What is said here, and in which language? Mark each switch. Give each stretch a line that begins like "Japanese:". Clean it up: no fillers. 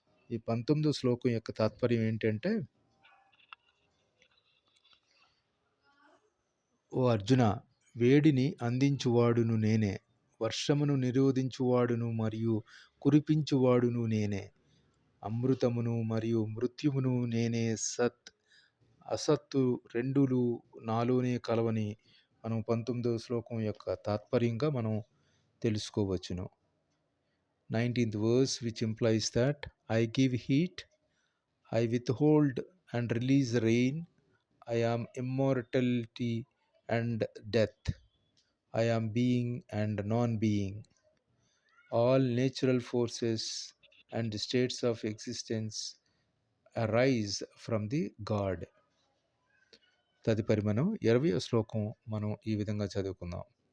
Telugu: ఈ 19వ శ్లోకం యొక్క తాత్పర్యం ఏంటంటే, ఓ అర్జున, వేడిని అందించువాడును నేనే, వర్షమును నిరోధించువాడును మరియు కురిపించువాడును నేనే, అమృతమును మరియు మృత్యువును నేనే, సత్ అసత్తు రెండులు నాలోనే కలవని మనం 19వ శ్లోకం యొక్క తాత్పర్యంగా మనం తెలుసుకోవచ్చును.
English: 19th verse which implies that I give heat, I withhold and release rain, I am immortality and death, I am being and non-being. All natural forces and states of existence arise from the God.
Telugu: తదుపరి మనం 20వ శ్లోకం మనం ఈ విధంగా చదువుకుందాం.